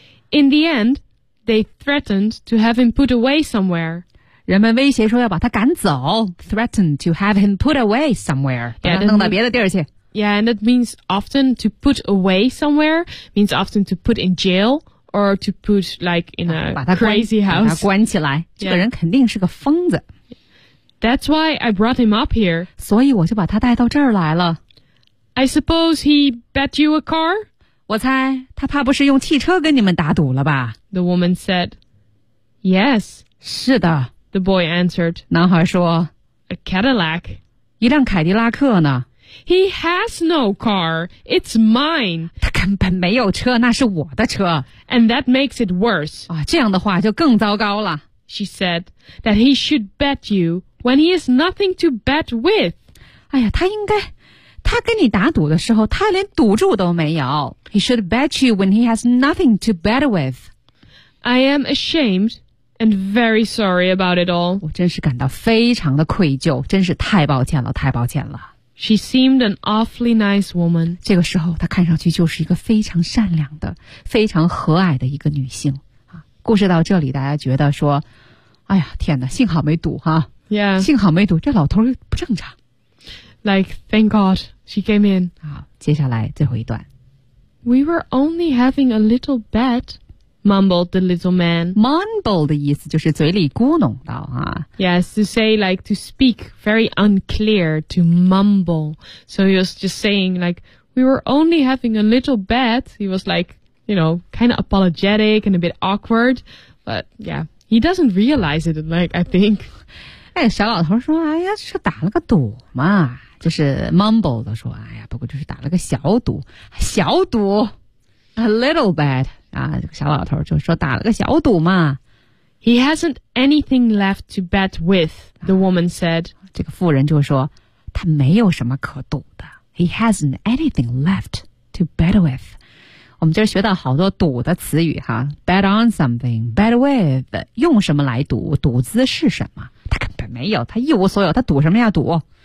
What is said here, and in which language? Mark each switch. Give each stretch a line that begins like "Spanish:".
English: In the end, they threatened to have him put away somewhere.
Chinese: 人们威胁说要把他赶走。
English: Threatened to have him put away somewhere.
Chinese: 把他弄到别的地儿去。
English: Yeah, and that means often to put away somewhere means often to put in jail. Or to put like in a crazy house.
Chinese: 把他关起来、yeah. 这个人肯定是个疯子。
English: That's why I brought him up here.
Chinese: 所以我就把他带到这儿来了。
English: I suppose he bet you a car?
Chinese: 我猜他怕不是用汽车跟你们打赌了吧。
English: The woman said, yes.
Chinese: 是的。
English: The boy answered.
Chinese: 男孩说
English: a Cadillac.
Chinese: 一辆凯迪拉克呢。
English: He has no car. It's mine.
Chinese: 他根本没有车，那是我的车。
English: And that makes it worse.
Chinese: 啊，这样的话就更糟糕了。
English: She said that he should bet you when he has nothing to bet with.
Chinese: 哎呀，他应该，他跟你打赌的时候，他连赌注都没有。
English: He should bet you when he has nothing to bet with. I am ashamed and very sorry about it all.
Chinese: 我真是感到非常的愧疚，真是太抱歉了，太抱歉了。
English: She seemed an awfully nice woman.
Chinese: 这个时候她看上去就是一个非常善良的非常和蔼的一个女性。故事到这里大家觉得说哎呀天哪幸好没赌哈、啊。
English: Yeah.
Chinese: 幸好没赌这老头不正常。
English: Like, thank God, she came in.
Chinese: 好接下来最后一段。
English: We were only having a little bet, mumbled the little man.
Chinese: Mumble 的意思就是嘴里咕哝的啊。
English: Yes, to say, like, to speak very unclear, to mumble. So he was just saying, like, we were only having a little bet. He was, like, you know, kind of apologetic and a bit awkward. But, yeah, he doesn't realize it, like, I think.
Chinese: 哎，小老头说，哎呀，是打了个赌嘛。就是 mumble 的说，哎呀，不过就是打了个小赌。小赌 ,
English: a little bet.
Chinese: 啊，小老头就说打了个小赌嘛。
English: He hasn't anything left to bet with, the woman said.
Chinese: 这个妇人就说他没有什么可赌的。
English: He hasn't anything left to bet with.
Chinese: 我们今儿学到好多赌的词语哈。
English: Bet on something, bet with,
Chinese: 用什么来赌，赌资是什么。他根本没有，他一无所有，他赌什么呀赌。